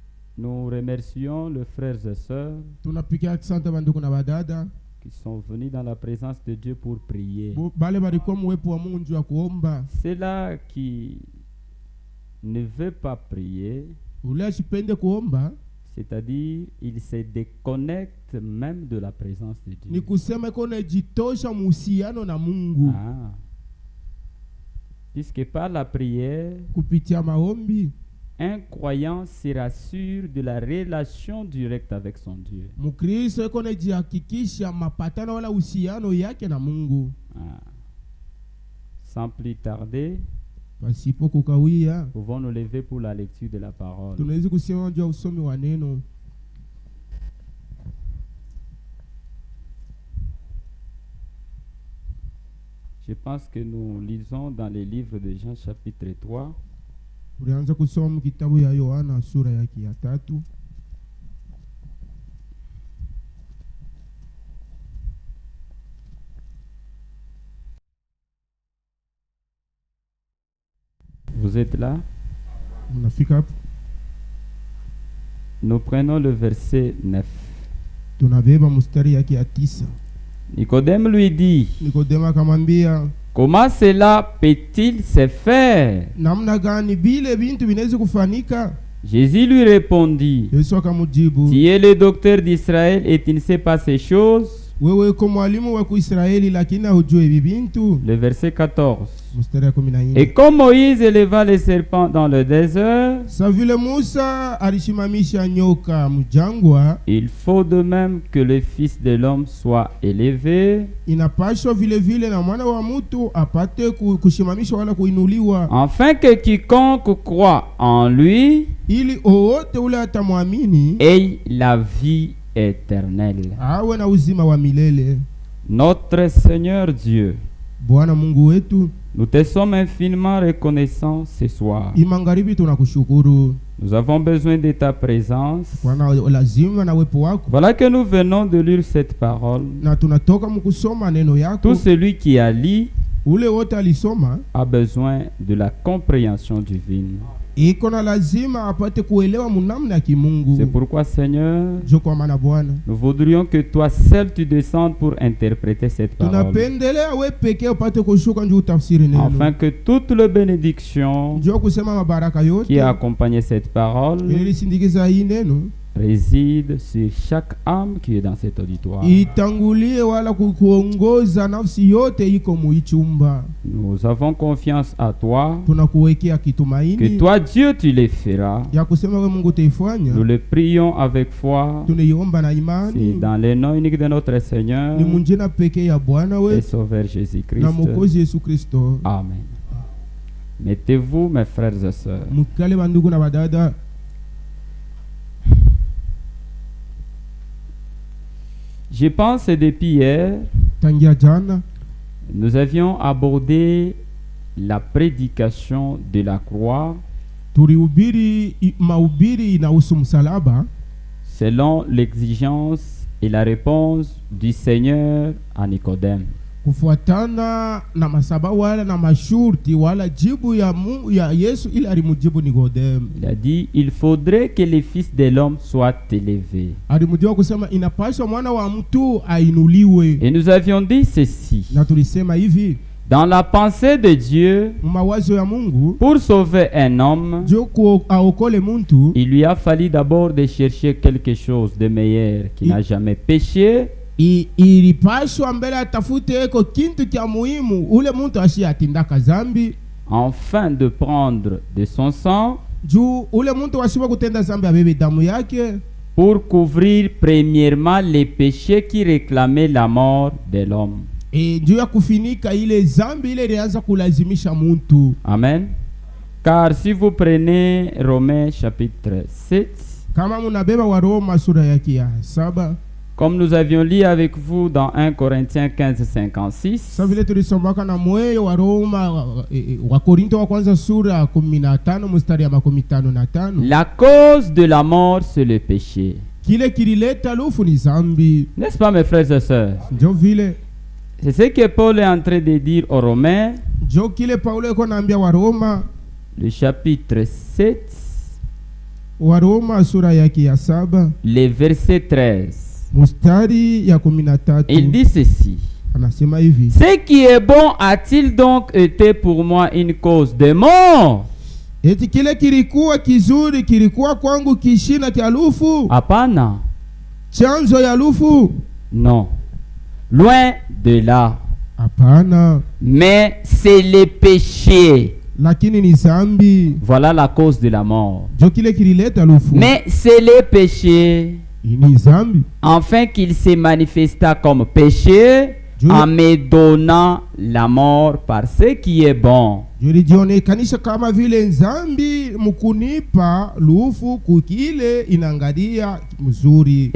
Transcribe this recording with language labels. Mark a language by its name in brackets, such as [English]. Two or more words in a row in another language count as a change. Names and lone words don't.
[French] Nous remercions les frères et sœurs [Swahili] tunapigia asante bandugu na badada [French] qui sont venus dans la présence de Dieu pour prier. [Swahili] bale balikuwa muwepo wa Mungu juu ya kuomba. [French] Ceux-là qui ne veulent pas prier, [Swahili] Ule asipende kuomba [French] c'est-à-dire ils se déconnectent même de la présence de [Swahili] ni [French] Dieu. [Swahili] kusema iko najitosha muhusiano na Mungu [French] Ah. Puisque par la prière, [Swahili] kupitia maombi. [French] un croyant sera sûr de la relation directe avec son Dieu. [Swahili] Mukristo iko najihakikisha mapatano wala uhusiano yake na Mungu. [French] Ah. Sans plus tarder, [Swahili] Pasipo kukawia, [French] pouvons nous lever pour la lecture de la parole. [Swahili] tunaweza kusema juu ya usomi wa neno. [French] Je pense que nous lisons dans les livres de Jean chapitre 3. [Swahili] Tulianza kusoma kitabu ya Yohana sura yake ya 3. [French] Vous êtes là? [Swahili] Unafika hapo, [French] Nous prenons le verset 9. [Swahili] tunabeba mstari yake ya 9. [French] Nicodème lui dit, [Swahili] Nikodema akamwambia, [French] comment cela peut-il se faire? [Swahili] namna gani bile bintu vinaweza kufanika? [French] Jésus lui répondit, [Swahili] Yesu akamjibu, [French] tu es le docteur d'Israël et tu ne sais pas ces choses? [Swahili] wewe uko mwalimu wa Kuisraeli lakini hujui hivi bintu. [French] Le verset 14. [Swahili] Mstari ya 14. [French] Et comme Moïse éleva les serpents dans le désert, [Swahili] Sa vile Musa alishimamisha nyoka mjangwa, [French] il faut de même que le Fils de l'homme soit élevé, [Swahili] inapashwa vile vile na mwana wa mtu apate kushimamishwa wala kuinuliwa, [French] afin que quiconque croit en lui [Swahili] ili owote ule atamwamini [French] ait la vie éternelle. [Swahili] awe na uzima wa milele. [French] Notre Seigneur Dieu, [Swahili] Bwana Mungu wetu, [French] nous te sommes infiniment reconnaissants ce soir. [Swahili] imangaribi tunakushukuru [French] Nous avons besoin de ta présence. [Swahili] kwa lazima na uwepo wako, [French] Voilà que nous venons de lire cette parole. [Swahili] na tunatoka mkusoma neno yako. [French] Tout celui qui a lu [Swahili] Ule wote alisoma [French] a besoin de la compréhension divine. [Swahili] iko na lazima apate kuelewa munamna ya kimungu. [French] C'est pourquoi, Seigneur, [Swahili] Jo kwa maana Bwana, [French] nous voudrions que toi seul tu descendes pour interpréter cette parole, [Swahili] tunapendelea we pekee upate kushuka njoo utafsiri neno, [French] afin que toutes les bénédictions [Swahili] njoo kusema mabaraka [French] qui [Swahili] yote [French] accompagnent cette parole [Swahili] ilisindikiza hii neno [French] résident sur chaque âme qui est dans cet auditoire. [Swahili] itangulie wala kuongoza nafsi yote iko muichumba. [French] Nous avons confiance à toi, [Swahili] Tunakuwekea [French] que [Swahili] kitumaini [French] toi Dieu tu les feras. [Swahili] ya kusema we Mungu utaifanya. [French] Nous le prions avec foi. [Swahili] Tunaiomba na [French] C'est [Swahili] imani, [French] dans le nom unique de notre Seigneur [Swahili] ni munjina pekee ya Bwana [French] et [Swahili] we [French] Sauveur [Swahili] na [French] Jésus-Christ. [Swahili] Mwokozi Yesu Kristo. [French] Amen. Mettez-vous, mes frères et sœurs. [Swahili] Mukale bandugu na badada, [French] Je pense que depuis hier, [Swahili] tangia jana [French] nous avions abordé la prédication de la croix [Swahili] tulihubiri mahubiri inahusu msalaba [French] selon l'exigence et la réponse du Seigneur à Nicodème. [Swahili] kufuatana na masaba wala na mashurti wala jibu ya Yesu ili alimujibu Nikodemu. [French] Il a dit, il faudrait que le Fils de l'homme soit élevé. [Swahili] Alimujibu kusema inapaswa mwana wa mtu ainuliwe. [French] Et nous avions dit ceci. [Swahili] Na tulisema hivi, [French] Dans la pensée de Dieu, [Swahili] mawazo ya Mungu [French] pour sauver un homme, [Swahili] joko aokole muntu, [French] il lui a fallu d'abord de chercher quelque chose de meilleur qui n'a jamais péché, [Swahili] ilipaswa mbele atafute eko kintu kya muhimu ule muntu ashi atindaka zambi, [French] afin de prendre de son sang [Swahili] juu ule muntu washiba kutenda zambi abebe damu yake, [French] pour couvrir premièrement les péchés qui réclamaient la mort de l'homme. [Swahili] juu ya kufinika ile zambi ile ilianza kulazimisha muntu. [French] Amen. Car si vous prenez Romains chapitre 7, [Swahili] Kama munabeba wa Roma sura yake ya 7, [French] comme nous avions lu avec vous dans 1 Corinthiens 15:56, [Swahili] sasa vile tulisomaka na moyo wa Roma wa Korinto wa kwanza sura 15 mstari ya 55, [French] la cause de la mort c'est le péché. [Swahili] kile kilileta lufu ni zambi. [French] N'est-ce pas, mes frères et sœurs? [Swahili] Njo vile [French] C'est ce que Paul est en train de dire aux Romains, [Swahili] njo kile Paulo eko naambia wa Roma [French] le chapitre 7, [Swahili] Waroma sura yake ya 7 [French] le verset 13. [Swahili] mustari ya 13 [French] Il dit ceci. [Swahili] anasema hivi: [French] Ce qui est bon a-t-il donc été pour moi une cause de mort? [Swahili] eti kile kilikuwa kizuri kilikuwa kwangu kishina cha lufu, Hapana. chanzo ya lufu? [French] Non. Loin de là. [Swahili] Hapana, [French] Mais c'est le péché. [Swahili] lakini ni zambi [French] Voilà la cause de la mort. [Swahili] ndio kile kilileta lufu. [French] Mais c'est le péché, [Swahili] Ni zambi [French] afin qu'il se manifesta comme péché en me donnant la mort par ce qui est bon. [Swahili] julijionekanisha kama vile nzambi mukunipa lufu kukile inangalia mzuri,